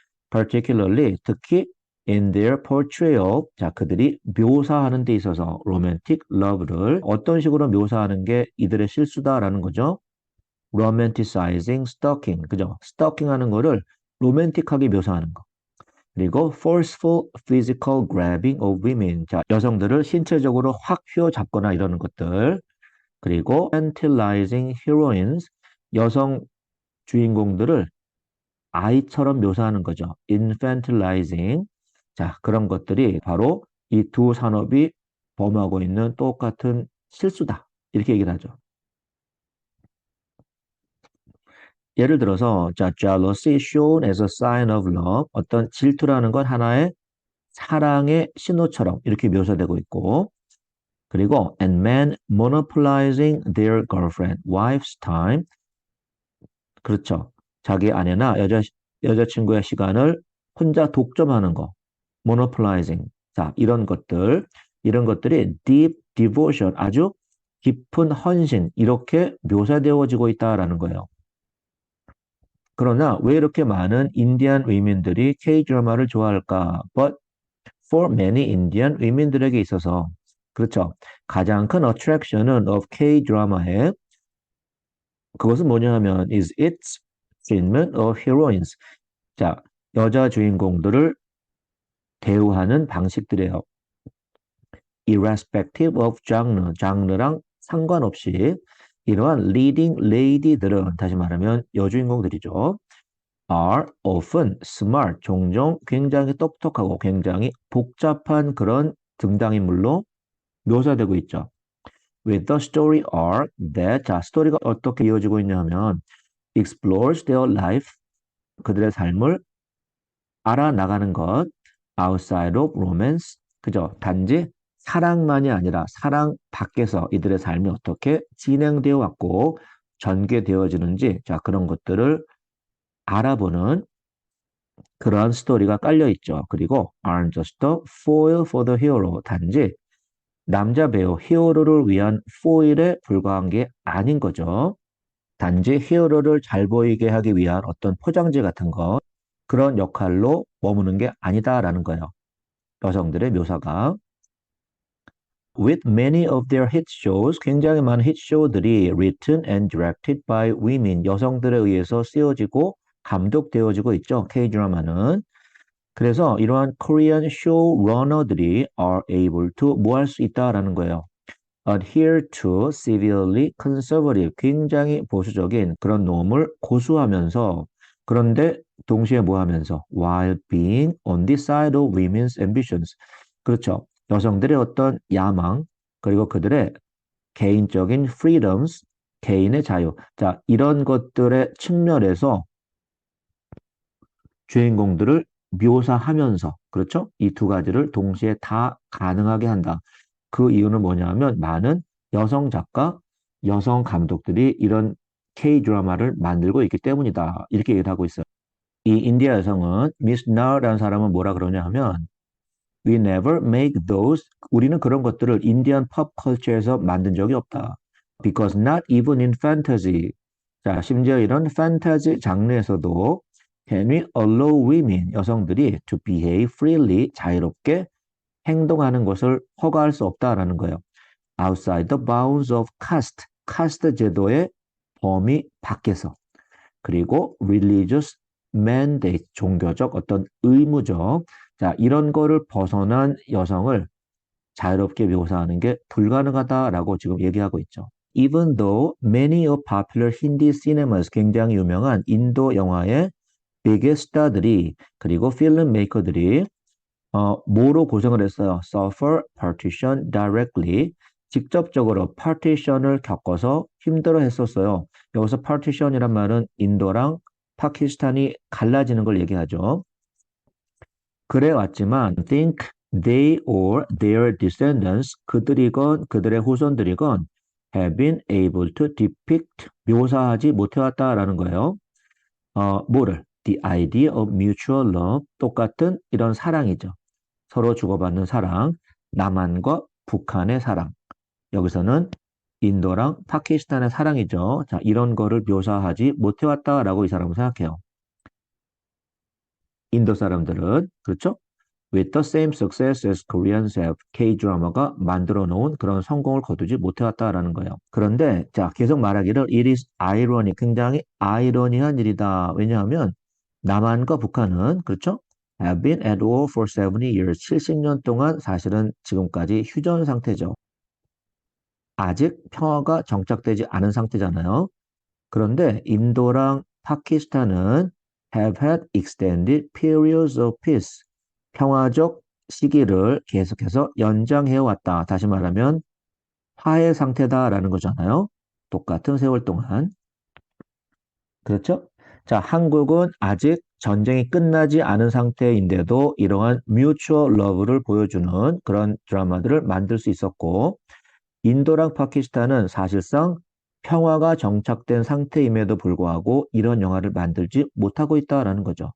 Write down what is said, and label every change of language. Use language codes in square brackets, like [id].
[ko] particularly, 특히 [en] in their portrayal, [ko] 자, 그들이 묘사하는 데 있어서 romantic love를 어떤 식으로 묘사하는 게 이들의 실수다라는 거죠. [en] romanticizing stalking, 그죠? [ko] stalking 하는 거를 로맨틱하게 묘사하는 거. [en] 그리고 forceful physical grabbing of women. [ko] 자, 여성들을 신체적으로 확 휘어잡거나 이러는 것들. [en] 그리고 infantilizing heroines. [ko] 여성 주인공들을 아이처럼 묘사하는 거죠. [en] infantilizing. [ko] 자, 그런 것들이 바로 이 두 산업이 범하고 있는 똑같은 실수다, 이렇게 얘기를 하죠. 예를 들어서 자, [en] jealousy shown as a sign of love. [ko] 어떤 질투라는 건 하나의 사랑의 신호처럼 이렇게 묘사되고 있고, 그리고 [en] and men monopolizing their girlfriend, wife's time. [ko] 그렇죠. 자기 아내나 여자친구의 시간을 혼자 독점하는 거. [en] monopolizing. [ko] 자, 이런 것들이 [en] deep devotion, [ko] 아주 깊은 헌신, 이렇게 묘사되어지고 있다라는 거예요. 그러나 왜 이렇게 많은 인디안 위민들이 K-드라마를 좋아할까? [en] But for many Indian [ko] 위민들에게 있어서, 그렇죠. 가장 큰 attraction은 of K-드라마의, 그것은 뭐냐 하면 [en] is its treatment of heroines. [ko] 자, 여자 주인공들을 대우하는 방식들이에요. [en] irrespective of genre, [ko] 장르랑 상관없이 이러한 leading lady들은, 다시 말하면 여주인공들이죠. [en] are often smart, [ko] 종종 굉장히 똑똑하고 굉장히 복잡한 그런 등장인물로 묘사되고 있죠. [en] with the story arc that, [ko] 자, 스토리가 어떻게 이어지고 있냐면 [en] explores their life, [ko] 그들의 삶을 알아나가는 것, [en] outside of romance, 그죠? [ko] 단지 사랑만이 아니라 사랑 밖에서 이들의 삶이 어떻게 진행되어 왔고 전개되어지는지, 자, 그런 것들을 알아보는 그러한 스토리가 깔려 있죠. 그리고 [en] aren't just a foil for the hero, [ko] 단지 남자 배우 히어로를 위한 foil에 불과한 게 아닌 거죠. 단지 히어로를 잘 보이게 하기 위한 어떤 포장지 같은 것, 그런 역할로 머무는 게 아니다라는 거예요. 여성들의 묘사가. [en] With many of their hit shows, [ko] 굉장히 많은 hit show들이 [en] written and directed by women, [ko] 여성들에 의해서 쓰여지고 감독되어지고 있죠. K-드라마는. 그래서 이러한 Korean showrunner들이 [en] are able to [ko] 뭐 할 수 있다라는 거예요. [en] adhere to severely conservative, [ko] 굉장히 보수적인 그런 노음을 고수하면서 그런데 동시에 뭐 하면서 [en] while being on the side of women's ambitions. [ko] 그렇죠. 여성들의 어떤 야망 그리고 그들의 개인적인 freedoms, 개인의 자유. 자, 이런 것들의 측면에서 주인공들을 묘사하면서 그렇죠? 이 두 가지를 동시에 다 가능하게 한다. 그 이유는 뭐냐면 많은 여성 작가, 여성 감독들이 이런 K-드라마를 만들고 있기 때문이다. 이렇게 얘기를 하고 있어요. 이 인디아 여성은 미스 나라는 사람은 뭐라 그러냐 하면 [en] We never make those. [ko] 우리는 그런 것들을 인디안 팝 컬처에서 만든 적이 없다. [en] Because not even in fantasy. [ko] 자, 심지어 이런 판타지 장르에서도 [en] can we allow women, [ko] 여성들이 [en] to behave freely, [ko] 자유롭게 행동하는 것을 허가할 수 없다라는 거예요. [en] Outside the bounds of caste, [ko] caste 제도의 범위 밖에서. 그리고 [en] religious mandate, [ko] 종교적 어떤 의무적, 자, 이런 거를 벗어난 여성을 자유롭게 묘사하는 게 불가능하다라고 지금 얘기하고 있죠. [en] Even though many of popular Hindi cinemas, [ko] 굉장히 유명한 인도 영화의 biggest star들이 그리고 필름메이커들이 뭐로 고생을 했어요? [en] Suffer partition directly. [ko] 직접적으로 partition을 겪어서 힘들어 했었어요. 여기서 partition이란 말은 인도랑 파키스탄이 갈라지는 걸 얘기하죠. [en] 그래 왔지만 think they or their descendants, [ko] 그들이건 그들의 후손들이건 [en] have been able to depict, [ko] 묘사하지 못해왔다라는 거예요. 뭐를? [en] The idea of mutual love, [ko] 똑같은 이런 사랑이죠. 서로 주고받는 사랑, 남한과 북한의 사랑. 여기서는 인도랑 파키스탄의 사랑이죠. 자, 이런 거를 묘사하지 못해왔다라고 이 사람은 생각해요. 인도 사람들은, 그렇죠? [en] With the same success as Koreans have, [ko] K-드라마가 만들어 놓은 그런 성공을 거두지 못해왔다라는 거예요. 그런데, 자, 계속 말하기를, [en] it is ironic, [ko] 굉장히 아이러니한 일이다. 왜냐하면, 남한과 북한은, 그렇죠? [en] have been at war for 70 years. [ko] 70년 동안 사실은 지금까지 휴전 상태죠. 아직 평화가 정착되지 않은 상태잖아요. 그런데 인도랑 파키스탄은 [en] have had extended periods of peace. [ko] 평화적 시기를 계속해서 연장해 왔다. 다시 말하면 화해 상태다라는 거잖아요. 똑같은 세월 동안. 그렇죠? 자, 한국은 아직 전쟁이 끝나지 않은 상태인데도 이러한 뮤추얼 러브를 보여주는 그런 드라마들을 만들 수 있었고, 인도랑 파키스탄은 사실상 평화가 정착된 상태임에도 불구하고 이런 영화를 만들지 못하고 있다라는 거죠.